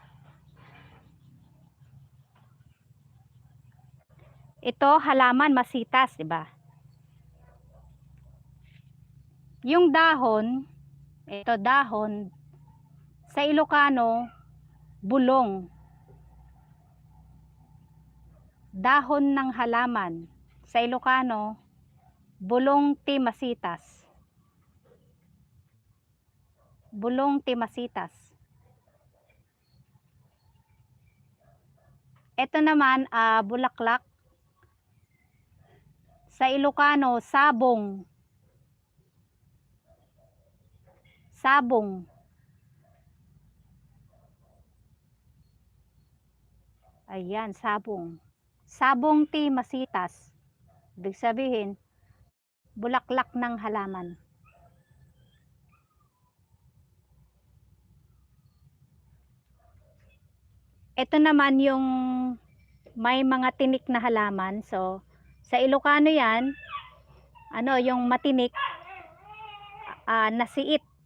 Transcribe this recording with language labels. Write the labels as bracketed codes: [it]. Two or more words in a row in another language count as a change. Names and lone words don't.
[tl] Ito halaman masitas, 'di ba? Yung dahon, ito dahon sa Ilocano, bulong. Dahon ng halaman sa Ilocano, [ilo] bulong ti masitas. Bulong ti masitas. [tl] Ito naman, bulaklak. Sa Ilocano, sabong. [ilo] Sabong. [tl] Ayan, sabong. [ilo] Sabong ti masitas. [tl] Ibig sabihin, bulaklak ng halaman. Ito naman yung may mga tinik na halaman. So, sa Ilocano yan, ano, yung matinik, nasiit.